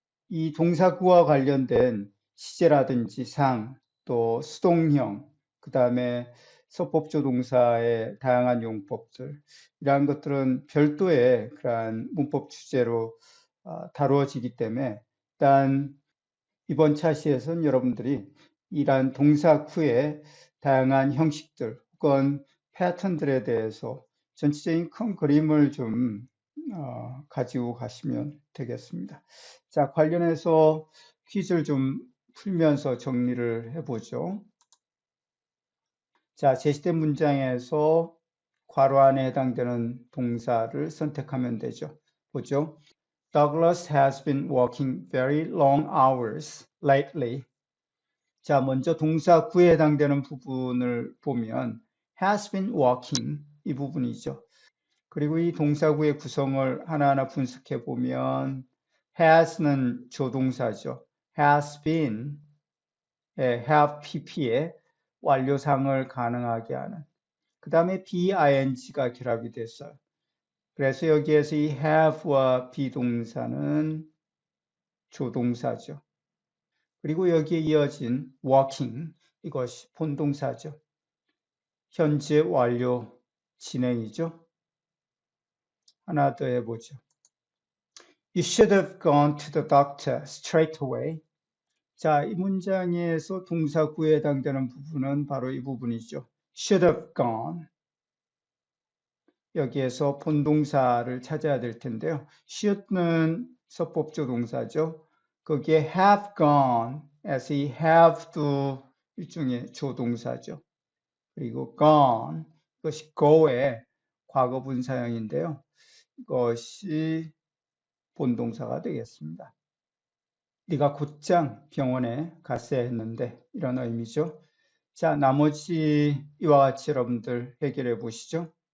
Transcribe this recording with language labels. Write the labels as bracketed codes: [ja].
[ko] 이 동사구와 관련된 시제라든지 상, 또 수동형, 그 다음에 서법조동사의 다양한 용법들, 이러한 것들은 별도의 그러한 문법 주제로 다루어지기 때문에 일단 이번 차시에서는 여러분들이 이러한 동사구의 다양한 형식들 혹은 패턴들에 대해서 전체적인 큰 그림을 좀 가지고 가시면 되겠습니다. 자, 관련해서 퀴즈를 좀 풀면서 정리를 해보죠. 자, 제시된 문장에서 괄호 안에 해당되는 동사를 선택하면 되죠. 보죠. [en] Douglas has been working very long hours lately. [ko] 자, 먼저 동사 구에 해당되는 부분을 보면 [en] has been working [ko] 이 부분이죠. 그리고 이 동사구의 구성을 하나하나 분석해 보면 has는 조동사죠. [en] has been, [ko] have pp에 완료상을 가능하게 하는. 그 다음에 BING가 결합이 됐어요. 그래서 여기에서 이 have와 비동사는 조동사죠. 그리고 여기에 이어진 working, 이것이 본동사죠. 현재 완료 진행이죠. 하나 더 해보죠. [en] You should have gone to the doctor straight away. [ko] 자, 이 문장에서 동사구에 해당되는 부분은 바로 이 부분이죠. [en] should have gone. [ko] 여기에서 본동사를 찾아야 될 텐데요. should는 서법조 동사죠. 거기에 [en] have gone, as he have to [ko] 일종의 조동사죠. 그리고 gone, 이것이 go의 과거 분사형인데요. 이것이 본동사가 되겠습니다. 네가 곧장 병원에 갔어야 했는데 이런 의미죠. 자, 나머지 이와 같이 여러분들 해결해 보시죠.